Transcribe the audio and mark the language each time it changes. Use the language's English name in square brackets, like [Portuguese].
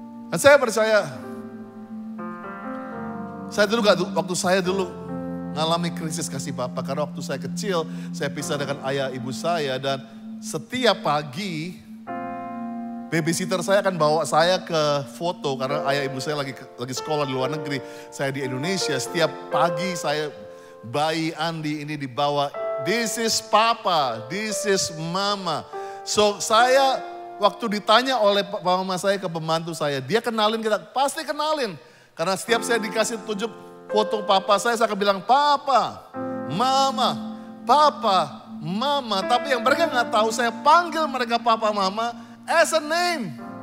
[Indonesian] Dan saya percaya, waktu saya dulu ngalami krisis kasih Bapa, karena waktu saya kecil saya pisah dengan ayah ibu saya dan setiap pagi babysitter saya akan bawa saya ke foto karena ayah ibu saya lagi sekolah di luar negeri. Saya di Indonesia, setiap pagi saya bayi Andi ini dibawa. [English] This is Papa, this is Mama. [Indonesian] So saya waktu ditanya oleh mama saya ke pembantu saya, dia kenalin kita, pasti kenalin. Karena setiap saya dikasih tunjuk foto papa saya akan bilang Papa, Mama, Papa, Mama. Tapi yang mereka nggak tahu saya panggil mereka Papa, Mama [English] as a name.